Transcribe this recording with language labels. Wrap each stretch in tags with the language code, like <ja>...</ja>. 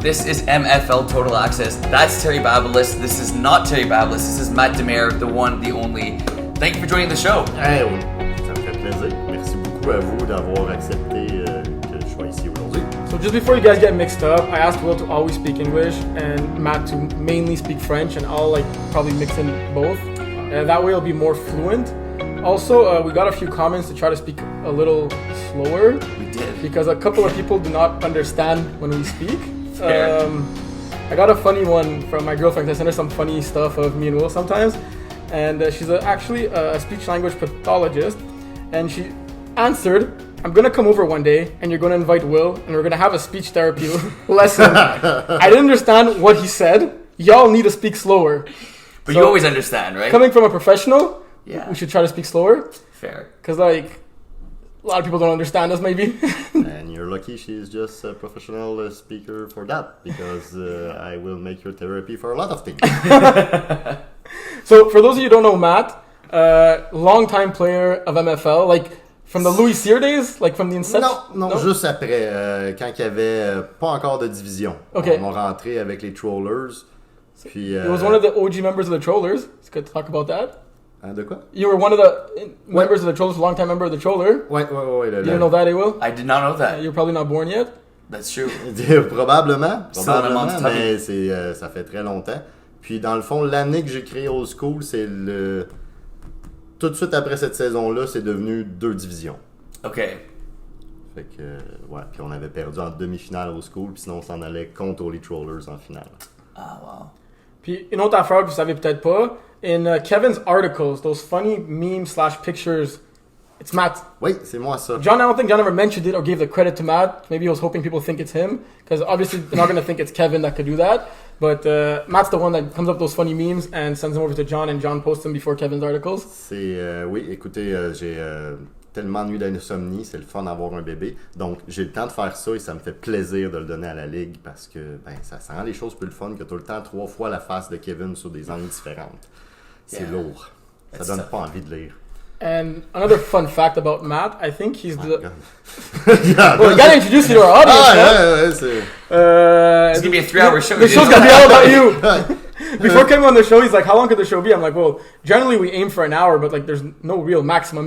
<en>This is MFL Total Access. That's Terry Babelis. This is not Terry Babelis. This is Matt Demers, the one, the only. Thank you for joining the show.</en> <fr>Hey, ça me fait plaisir. Merci beaucoup à vous d'avoir accepté que je sois ici aujourd'hui.</fr> <en>So just before you guys get mixed up, I asked Will to always speak English and Matt to mainly speak French, and I'll probably mix in both. That way it'll be more fluent. Also, we got a few comments to try to speak a little slower. We did. Because a couple of people do not understand when we speak. I got a funny one from my girlfriend. I send her some funny stuff of me and Will sometimes. And she's actually a speech language pathologist. And she answered, I'm going to come over one day and you're going to invite Will and we're going to have a speech therapy lesson. I didn't understand what he said. Y'all need to speak slower. But so, you always understand, right? Coming from a professional, yeah, we should try to speak slower. Fair. Because a lot of people don't understand us maybe. And you're lucky she's just a professional speaker for that. Because I will make your therapy for a lot of things. So for those of you who don't know Matt, longtime player of MFL, from the Louis Cyr days, from the inception?</en> <fr>Non, juste après, quand il y avait pas encore de division.</fr> <en>Okay.</en> <fr>On rentré avec les Trollers. Puis,</fr> <en>he was one of the OG members of the Trollers. It's good to talk about that.</en> <fr>De quoi?</fr> <en>You were one of the members of the Trollers, long-time member of the Troller.</en> <fr>Ouais.</fr> <en>You didn't know that, Will? I did not know that. You're probably not born yet. That's true.</en> <fr>Probablement, mais c'est, ça fait très longtemps. Puis dans le fond, l'année que j'ai créé Old School, c'est le... Tout de suite après cette saison-là, c'est devenu 2 divisions.</fr> <en>OK.</en> <fr>Fait que, ouais, puis on avait perdu en demi-finale Old School, puis sinon on s'en allait contre les Trollers en finale.</fr> <en>Ah, wow.</en> <fr>Puis une autre affaire que vous savez peut-être pas,</fr> <en>in Kevin's articles, those funny memes/pictures, it's Matt.</en> <fr>Oui, c'est moi ça.</fr> <en>I don't think John ever mentioned it or gave the credit to Matt. Maybe he was hoping people think it's him, because obviously they're not going to think it's Kevin that could do that. But Matt's the one that comes up with those funny memes and sends them over to John, and John posts them before Kevin's articles.</en> <fr>Oui, écoutez, j'ai tellement de nuits d'insomnie, c'est le fun d'avoir un bébé. Donc, j'ai le temps de faire ça et ça me fait plaisir de le donner à la ligue parce que ça rend les choses plus le fun que tout le temps 3 fois la face de Kevin sur des angles différentes. C'est lourd. Ça donne pas envie de lire.</fr> <en>And another fun fact about Matt, I think he's the... Well, we gotta introduce you to our audience.</en> <fr>C'est...</fr> <en>It's gonna be a 3-hour show. The show's gonna be all about you. Before coming on the show, he's like, how long could the show be? I'm like, well, generally we aim for an hour, but there's no real maximum.</en>